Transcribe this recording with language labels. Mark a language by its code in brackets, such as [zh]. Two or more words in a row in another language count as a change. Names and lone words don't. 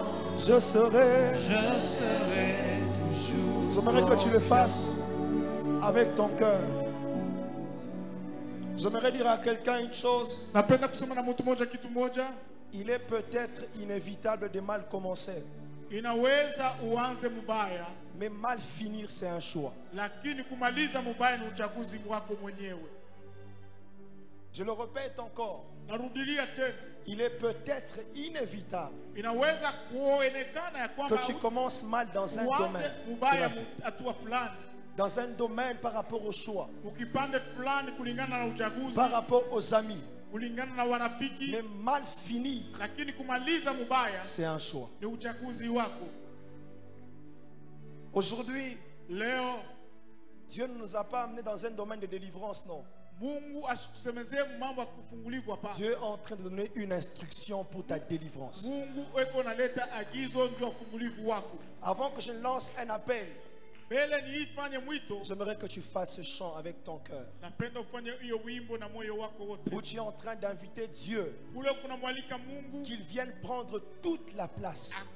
[fr] Je serai toujours. J'aimerais que tu le fasses avec ton cœur. J'aimerais dire à quelqu'un une chose. Il est peut-être inévitable de mal commencer. [sw] Inaweza uanze mubaya, [fr] mais mal finir c'est un choix. [sw] Lakini kumaliza mubaya ni uchaguzi wako mwenyewe. [fr] Je le répète encore. [sw] Narudilia tena. [fr] Il est peut-être inévitable [sw] inaweza kuonekana ya kwamba [fr] que tu commences mal dans un domaine. [sw] Mubaya hatua fulani. [fr] Dans un domaine par rapport au choix. [sw] Ukipande fulani kulingana na uchaguzi. [fr] Par rapport aux amis. [sw] Kulingana na warafiki. [fr] Mais mal finir, [sw] lakini kumaliza mubaya [fr] c'est un choix. [sw] Ni uchaguzi wako. [fr] Aujourd'hui, [sw] leo [fr] Dieu ne nous a pas amenés dans un domaine de délivrance, non. Dieu est en train de donner une instruction pour ta délivrance. Avant que je lance un appel, j'aimerais que tu fasses ce chant avec ton cœur, où tu es en train d'inviter Dieu qu'il vienne prendre toute la place.